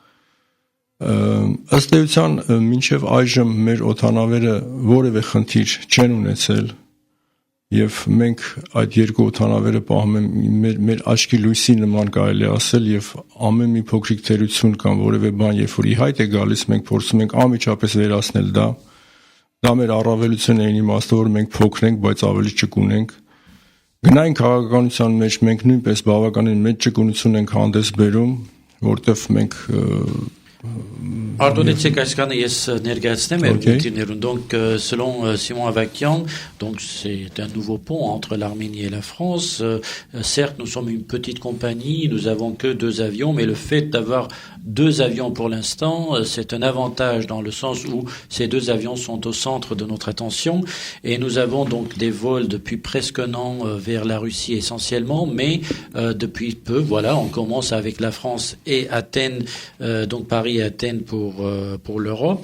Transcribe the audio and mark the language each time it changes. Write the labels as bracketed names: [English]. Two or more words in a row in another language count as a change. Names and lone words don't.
[Armenian] Ըստ էության մինչև այժմ մեր օդանավերը որևէ խնդիր չեն ունեցել եւ մենք այդ 2 օդանավերը պահում ենք մեր աչքի լույսի նման կարելի ասել եւ ամեն մի փոքրիկ թերություն կամ որևէ բան երբ որ ի հայտ է գալիս մենք փորձում ենք անմիջապես վերացնել դա մեր առավելությունն է իմաստը որ մենք փոքր ենք բայց ավելի ճկուն ենք գնային քաղաքականության մեջ մենք նույնպես բավականին մեծ ճկունություն ենք հանդես բերում որտեվ մենք [French] Pardonnez-moi, yes, donc, selon Simon Avakian, donc c'est un nouveau pont entre l'Arménie et la France. Certes, nous sommes une petite compagnie, nous avons que 2 avions, mais le fait d'avoir 2 avions pour l'instant, c'est un avantage dans le sens où ces 2 avions sont au centre de notre attention et nous avons donc des vols depuis presque un an vers la Russie essentiellement, mais depuis peu, voilà, on commence avec la France et Athènes, donc Paris et Athènes pour l'Europe.